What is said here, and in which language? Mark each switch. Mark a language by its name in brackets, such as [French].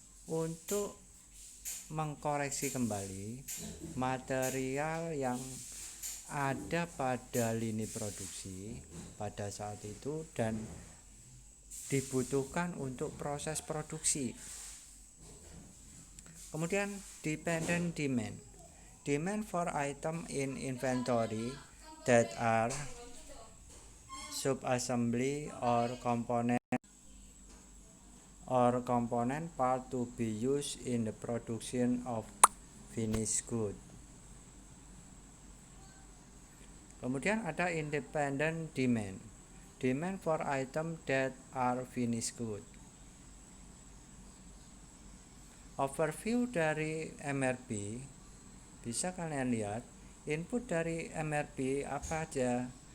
[Indonesian] Untuk mengkoreksi kembali material yang ada pada lini produksi pada saat itu dan dibutuhkan untuk proses produksi. Kemudian [English] dependent demand for item in inventory that are subassembly or component part to be used in the production of finished good. [Indonesian] Kemudian ada [English] independent demand for item that are finished good. [Indonesian] Overview dari MRP, bisa kalian lihat input dari MRP apa aja.